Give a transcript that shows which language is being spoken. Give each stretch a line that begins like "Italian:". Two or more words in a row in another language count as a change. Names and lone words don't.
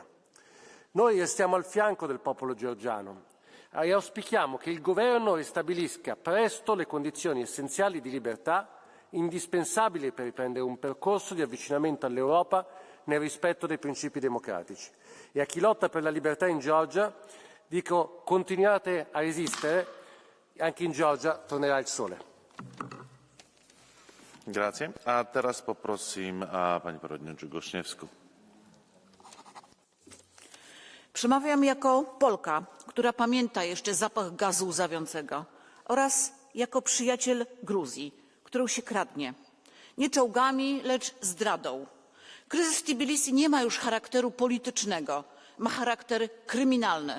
Italian: Noi restiamo al fianco del popolo georgiano e auspichiamo che il governo ristabilisca presto le condizioni essenziali di libertà indispensabili per riprendere un percorso di avvicinamento all'Europa nel rispetto dei principi democratici. E a chi lotta per la libertà in Georgia dico: continuate a resistere, anche in Georgia tornerà il sole. Grazie.
Polish: A teraz poprosím pani przewodniczącą Gośniewską. Przemawiam jako Polka, która pamięta jeszcze zapach gazu łzawiącego, oraz jako przyjaciel Gruzji, którą się kradnie. Nie czołgami, lecz zdradą. Kryzys Tbilisi nie ma już charakteru politycznego, ma charakter kryminalny.